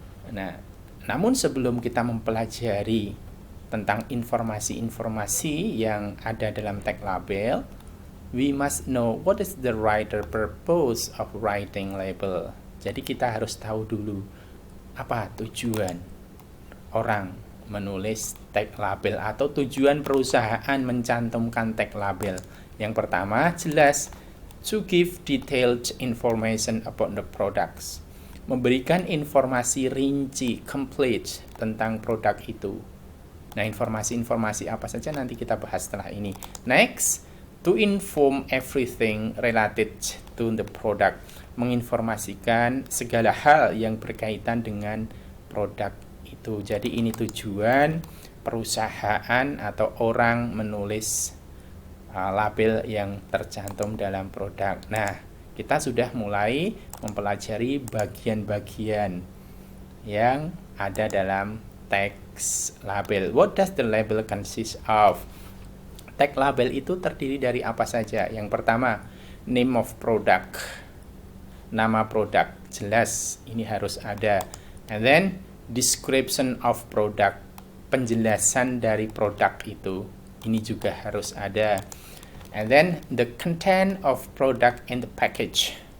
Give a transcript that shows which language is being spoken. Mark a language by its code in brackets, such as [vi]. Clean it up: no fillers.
[id] Nah, namun sebelum kita mempelajari tentang informasi-informasi yang ada dalam tag label, [en] we must know what is the writer purpose of writing label. [id] Jadi kita harus tahu dulu apa tujuan orang menulis tag label atau tujuan perusahaan mencantumkan tag label. Yang pertama, jelas, [en] to give detailed information about the products. [id] Memberikan informasi rinci, complete tentang produk itu. Nah, informasi-informasi apa saja nanti kita bahas setelah ini. [en] Next, to inform everything related to the product. [id] Menginformasikan segala hal yang berkaitan dengan produk itu. Jadi ini tujuan perusahaan atau orang menulis label yang tercantum dalam produk. Nah, kita sudah mulai mempelajari bagian-bagian yang ada dalam text label. [en] What does the label consist of? [id] Tag label itu terdiri dari apa saja? Yang pertama, [en] name of product. [id] Nama produk, jelas ini harus ada. [en] And then, description of product. [id] Penjelasan dari produk itu. Ini juga harus ada. [en] And then the content of product in the package.